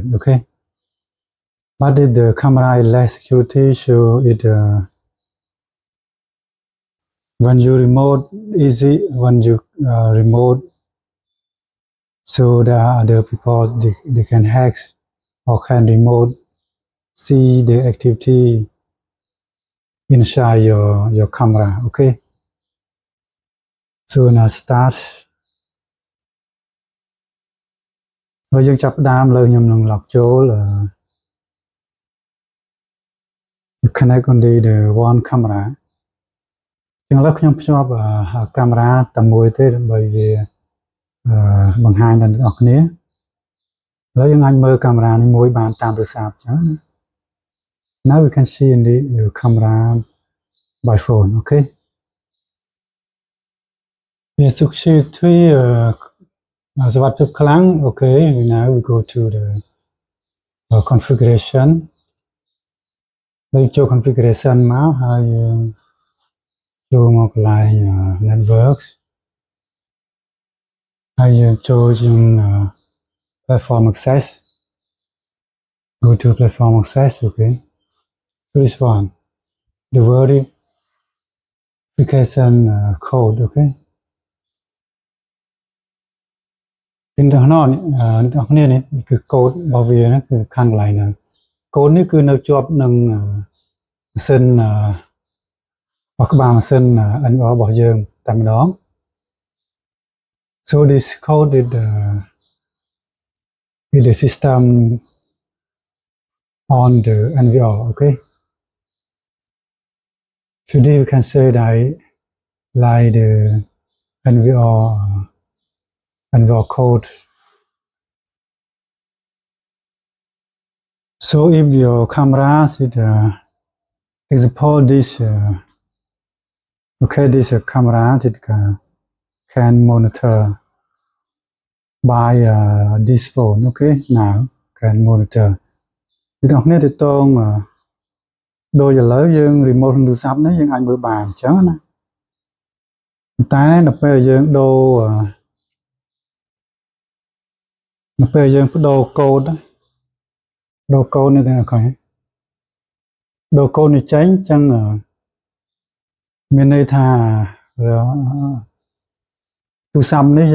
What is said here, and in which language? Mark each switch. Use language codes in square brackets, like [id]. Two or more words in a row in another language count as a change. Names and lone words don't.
[en] Okay, but if the camera is less security, so it when you remote easy when you remote so there are other people they can hack or can remote see the activity inside your camera okay so now start [km] ហើយយើងចាប់ផ្ដើមលើខ្ញុំនឹង lock ចូល [en] connect only the one camera [km] ចឹងឥឡូវខ្ញុំភ្ជាប់កាមេរ៉ាតែមួយទេដើម្បីវាបង្ហាញដល់អ្នកនរគ្នាឥឡូវយើងអាចមើលកាមេរ៉ានេះមួយបានតាមទូរស័ព្ទចឹងណា [en] Now we can see in the camera by phone okay [km] វាសុខជួយសុវត្ថិភាពខ្លាំង [en] okay now we go to the configuration [km] ហើយចូល configuration មកហើយចូលមកកន្លែង networks ហើយយើងចូលជាង [en] platform access go to platform access okay so this one the verification code okay [km] ទីនេះនេះគឺ code របស់វាណាគឺសំខាន់កន្លែងហ្នឹង code នេះគឺនៅជាប់នឹងម៉ាស៊ីនក្បាលម៉ាស៊ីន NVR របស់យើងតែម្ដង [en] so this code is the system on the NVR okay today we can say that like the NVR code so if your camera is example this okay this camera that can monitor by this phone okay now can monitor [km] ទីនោះនេះទៅតងដូចឥឡូវយើង remote ទូរស័ព្ទនេះយើងអាចមើលបានអញ្ចឹងណាតែនៅពេលយើងដូ រ code នេះទាំងអស់គ្នាដូរ code នេះចេញអញ្ចឹងមានន័យថាទូរស័ព្ទនេះយើង